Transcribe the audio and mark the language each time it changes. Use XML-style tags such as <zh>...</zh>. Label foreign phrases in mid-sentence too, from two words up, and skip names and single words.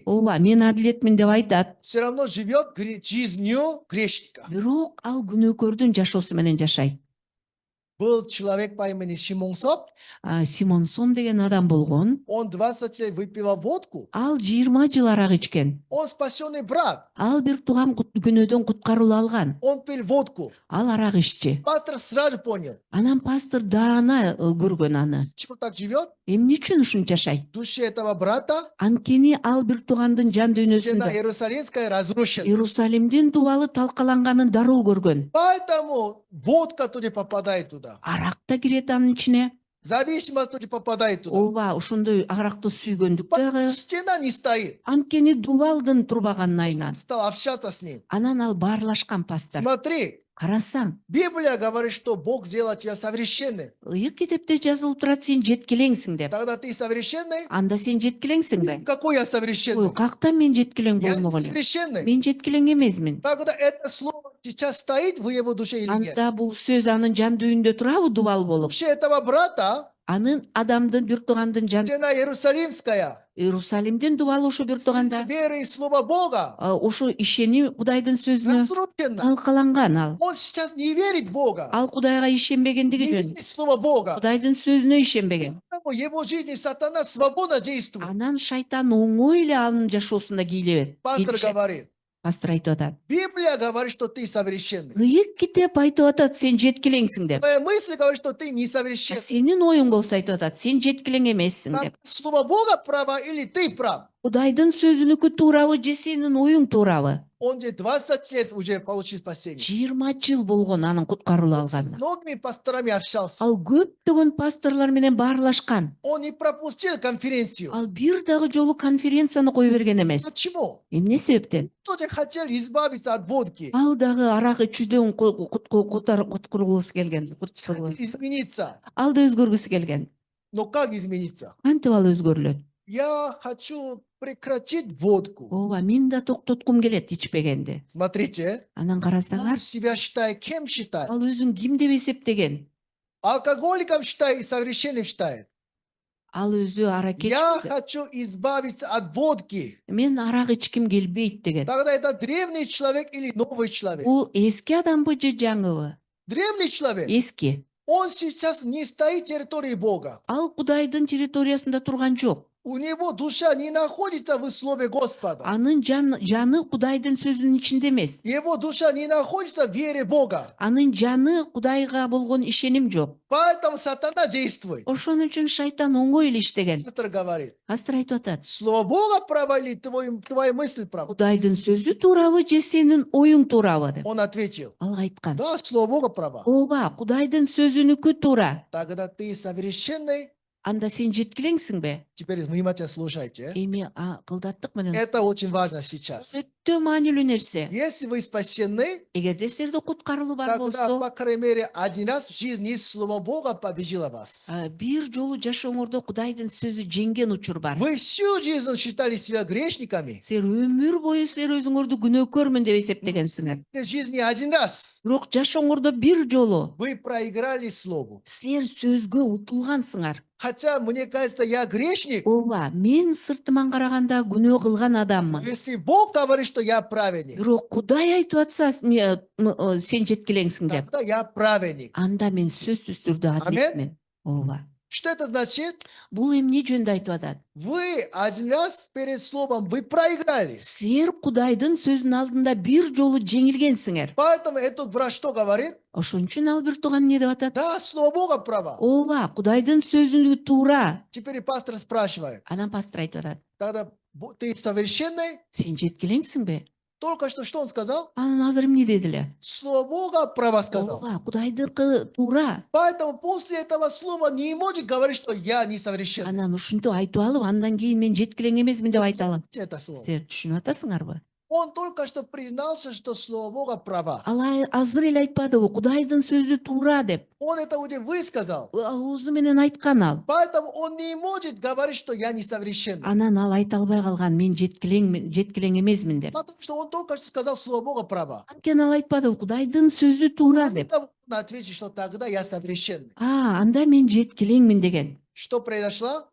<ky>Ооба, мен адилетмин деп айтат.</ky> <ru>все равно живет жизнью грешника.</ru> <ky>Бирок ал күнөөкөрдүн жашоосу менен жашайт.</ky> <ru>Был человек по имени Шимон Соп,</ru> <ky>Симон Сом деген адам болгон.</ky> <ru>он 20 лет выпивал водку,</ru> <ky>Ал 20 жыл арак ичкен.</ky> <ru>он спасенный брат,</ru> <ky>Ал бир тууган күнөөдөн куткарылуу алган.</ky> <ru>он пил водку.</ru> <ky>Ал арак иччи.</ky> <ru>Пастор сразу понял,</ru> <ky>Анан пастор даана көргөн аны.</ky> <ru>почему так живет.</ru> <ky>Эмне үчүн ушунча жашайт?</ky> <ru>В душе этого брата</ru> <ky>Анткени ал бир туугандын жан</ky> <ru>стена</ru> <ky>дүйнөсүндө</ky> <ru>Иерусалимская разрушена.</ru> <ky>Иерусалимдин дубалы талкаланганын дароо көргөн.</ky> <ru>Поэтому водка туда попадает туда.</ru> <ky>Арак да кирет анын ичине.</ky> <ru>Зависимость туда попадает туда.</ru> <ky>Ооба, ошондой аракты сүйгөндүктөгү.</ky> <ru>Стена не стоит.</ru> <ky>Анткени дубалдын турбаганын айнан.</ky> <ru>Стал общаться с ним.</ru> <ky>Анан ал баарлашкан пастор.</ky> <ru>Смотри,</ru> <ky>Карасаң,</ky> <ru>Библия говорит, что Бог сделал тебя совершенным.</ru> <ky>ыйык китепте жазылып турат сен жеткилеңсиң деп.</ky> <ru>Тогда ты совершенный?</ru> <ky>Анда сен жеткилеңсиңби?</ky> <ru>Какой я</ru> <ky>Ой,</ky> <ru>совершенный?</ru> <ky>кактан мен жеткилең</ky> <ru>Я не</ru> <ky>болмок элем.</ky> <ru>совершенный.</ru> <ky>Мен жеткилең эмесмин.</ky> <ru>Тогда это слово сейчас стоит в его душе или нет?</ru> <ky>Анда бул сөз анын жан дүйүндө турабы дубал</ky> <ru>В</ru> <ky>болуп?</ky> <ru>душе этого брата,</ru> <ky>Анын адамдын бир туугандын жан</ky> <ru>жена Иерусалимская,</ru> <ky>Иерусалимдин дубалы ошо бир тууганда</ky> <ru>веры и слова Бога,</ru> <ky>ошо ишеним Кудайдын сөзүнө</ky> <ru>разрушена.</ru> <ky>талкаланган ал.</ky> <ru>Он сейчас не верит в Бога,</ru> <ky>Ал Кудайга ишенбегендиги</ky> <ru>не</ru> <ky>жөн.</ky> <ru>верит в слово Бога.</ru> <ky>Кудайдын сөзүнө ишенбеген.</ky> <ru>Поэтому его жизни сатана свободно действует.</ru> <ky>Анан шайтан оңой эле анын жашоосунда кийлебет.</ky> <ru>Пастор говорит,</ru> <ky>Пастор айтып атат.</ky> <ru>Библия говорит, что ты совершенный.</ru> <ky>Ыйык китеп айтып атат, сен жеткилеңсиң деп.</ky> <ru>Твоя мысль говорит, что ты</ru> <ky>А</ky> <ru>несовершенный.</ru> <ky>сенин оюң болсо айтып атат, сен жеткилең эмессиң деп.</ky> <ru>Слово Бога право или ты прав?</ru> <ky>Кудайдын сөзүнүкү туурабы же сенин оюң туурабы?</ky> <ru>Он же 20 лет уже получил спасение.</ru> <ky>20 жыл болгон анын куткарылып</ky> <ru>Он с</ru> <ky>алганына.</ky> <ru>многими пасторами общался.</ru> <ky>Ал көптөгөн пасторлор менен баарлашкан.</ky> <ru>Он не пропустил конференцию.</ru> <ky>Ал бир дагы жолу конференцияны кое берген эмес.</ky> <ru>Почему?</ru> <ky>Эмне себептен?</ky> <ru>Тоже хотел избавиться от водки,</ru> <ky>Ал дагы арак ичүүдөн куткургусу келген.</ky> <ru>измениться.</ru> <ky>Ал да өзгөргүсү келген.</ky> <ru>Но как измениться?</ru> <ky>Кантип ал өзгөрүлөт?</ky> <ru>Я хочу прекратить водку.</ru> <ky>Ооба, мен да токтоткум келет ичпегенди.</ky> <ru>Смотрите,</ru> <ky>Анан</ky> <ru>он</ru> <ky>карасаңар,</ky> <ru>себя считает, кем считает?</ru> <ky>ал өзүн ким деп эсептеген?</ky> <ru>Алкоголиком считает и совершенным считает.</ru> <ky>Ал өзү аракеч.</ky> <ru>Я хочу избавиться от водки.</ru> <ky>Мен арак ичким келбейт деген.</ky> <ru>Тогда это древний человек или новый человек?</ru> <ky>Бул эски адамбы же жаңыбы?</ky> <ru>Древний человек.</ru> <ky>Эски.</ky> <ru>Он сейчас не стоит в территории Бога.</ru> <ky>Ал Кудайдын территориясында турган жок.</ky> <ru>У него душа не находится в слове Господа.</ru> <ky>Анын жаны Кудайдын сөзүнүн ичинде эмес.</ky> <ru>Его душа не находится в вере Бога.</ru> <ky>Анын жаны Кудайга болгон ишеним жок.</ky> <ru>Поэтому сатана действует.</ru> <ky>Ошон үчүн шайтан оңой эле иштеген.</ky> <ru>Пастор говорит,</ru> <ky>Пастор айтып атат.</ky> <ru>слово Бога право или твоя мысль права?</ru> <ky>Кудайдын сөзү туурабы же сенин оюң туурабы деп.</ky> <ru>Он ответил,</ru> <ky>Ал айткан.</ky> <ru>да, слово Бога право.</ru> <ky>Ооба, Кудайдын сөзүнүкү туура.</ky> <ru>Тогда ты совершенный.</ru> <ky>Анда сен жеткилеңсиңби?</ky> <ru>Теперь внимательно слушайте.</ru> <ky>Эми кылдаттык менен</ky> <ru>Это очень важно сейчас.</ru> <ky>өтө маанилүү нерсе.</ky> <ru>Если вы спасены,</ru> <ky>Эгерде силерде куткарылуу бар</ky> <ru>тогда,</ru> <ky>болсо,</ky> <ru>по крайней мере, один раз в жизни слово Бога победило вас.</ru> <ky>бир жолу жашооңордо Кудайдын сөзү жеңген учур бар.</ky> <ru>Вы всю жизнь считали себя грешниками.</ru> <ky>Силер өмүр бою силер өзүңөрдү күнөөкөрмүн деп эсептегенсиңер.</ky> <ru>В жизни один раз</ru> <ky>Бирок жашооңордо бир жолу</ky> <ru>вы проиграли слову.</ru> <ky>силер сөзгө утулгансыңар.</ky> <ru>Хотя, мне кажется, я грешник.</ru> <ky>Ооба, мен сыртыман караганда күнөө кылган адаммын.</ky> <ru>Если Бог говорит, что я праведник,</ru> <ky>Бирок Кудай айтып атса, сен жеткилеңсиң деп.</ky> <ru>тогда я праведник.</ru> <ky>Анда мен сөзсүз түрдө адилетмин. Ооба.</ky> <ru>Что это значит?</ru> <ky>Бул эмне жөнүндө айтып атат?</ky> <ru>Вы один раз перед словом вы проиграли.</ru> <ky>Силер Кудайдын сөзүнүн алдында бир жолу жеңилгенсиңер.</ky> <ru>Поэтому этот брат что говорит?</ru> <ky>Ошон үчүн ал бир тууган эмне деп атат?</ky> <ru>Да, слово Бога право.</ru> <ky>Ооба, Кудайдын сөзүнү туура.</ky> <ru>Теперь пастор спрашивает.</ru> <ky>Анан пастор айтып атат.</ky> <ru>Тогда ты совершенный?</ru> <ky>Сен жеткилеңсиңби?</ky> <ru>Только что он сказал?</ru> <ky>Анан азыр эмне деди эле?</ky> <ru>Слово Бога право сказал.</ru> <ky>Ооба, Кудайдыкы туура.</ky> <ru>Поэтому после этого слова не может говорить, что я несовершенный.</ru> <ky>Анан ушинтип айтып алып, андан кийин мен жеткилең эмесмин деп айта алам.</ky> <ru>Это слово.</ru> <ky>Силер түшүнүп атасыңарбы?</ky> <ru>Он только что признался, что слово Бога право.</ru> <ky>Ал азыр эле айтпадыбы, Кудайдын сөзү туура деп.</ky> <ru>Он это уже высказал.</ru> <ky>Аузу менен айткан ал.</ky> <ru>Поэтому он не может говорить, что я несовершенный.</ru> <ky>Анан ал айта албай калган, мен жеткилең эмесмин деп.</ky> <ru>Потому что он только что сказал слово Бога право.</ru> <ky>Анткени ал айтпадыбы, Кудайдын сөзү туура деп.</ky> <ru>Поэтому он ответит, что тогда я совершенный.</ru> <ky>Анда мен жеткилеңмин деген.</ky> <ru>Что произошло?</ru>